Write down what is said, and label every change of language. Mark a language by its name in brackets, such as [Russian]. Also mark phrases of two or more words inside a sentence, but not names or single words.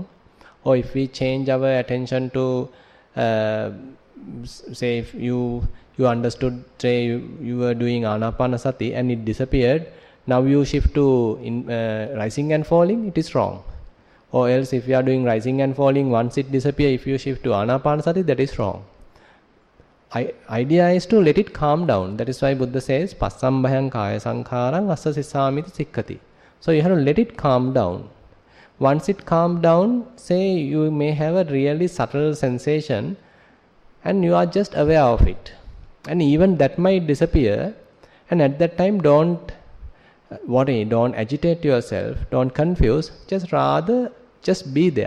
[English] Or if we change our attention to, say if you understood, say you were doing Anapanasati and it disappeared, now you shift to rising and falling, it is wrong. Or else if you are doing rising and falling, once it disappears, if you shift to Anapanasati, that is wrong. Idea is to let it calm down. That is why Buddha says, [Pali] Passambhayang kaya sankharang assa sisamiti sikkati. [English] So you have to let it calm down. Once it calms down, say you may have a really subtle sensation and you are just aware of it. And even that might disappear, and at that time don't worry, don't agitate yourself, don't confuse, just be there.